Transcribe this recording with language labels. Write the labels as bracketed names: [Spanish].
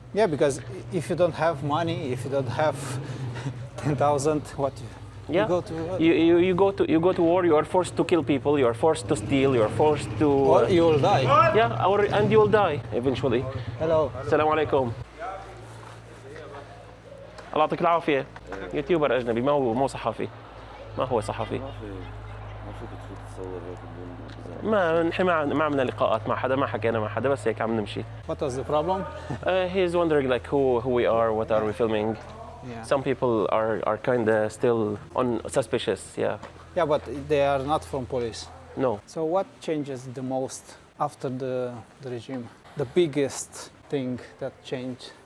[English] Yeah, because if you don't have money, if you don't have 10,000, what? Yeah. You go to war. You are forced to kill people. You are forced to steal. You are forced to. Or you will die. Yeah, and you will die eventually. Hello. [Arabic] السلام عليكم. الله يعطيك العافية. يوتيوبر أجنبي، ما هو صحفي. ما هو صحفي. ما فيك تفوت تصور هيك بدون نحن ما عملنا لقاءات مع حدا، ما حكينا مع حدا، بس هيك عم نمشي. [English] What was the problem? He's wondering like who we are, what are we filming. Yeah. Some people are kind of still suspicious. Yeah. Yeah, but they are not from police. No. So what changes the most after the regime? The biggest thing that changed?